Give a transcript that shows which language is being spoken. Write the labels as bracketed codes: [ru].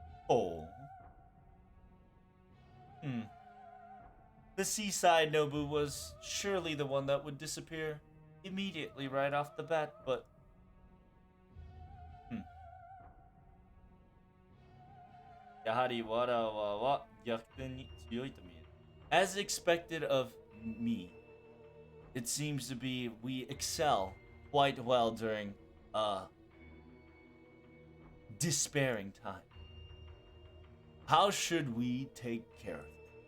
[en] Oh. Hmm. The seaside Nobu was surely the one that would disappear immediately right off the bat, but hmm. [ja] やはりわらわは逆転に強いと見える. [en] As expected of me, it seems to be we excel quite well during despairing time. How should we take care of it?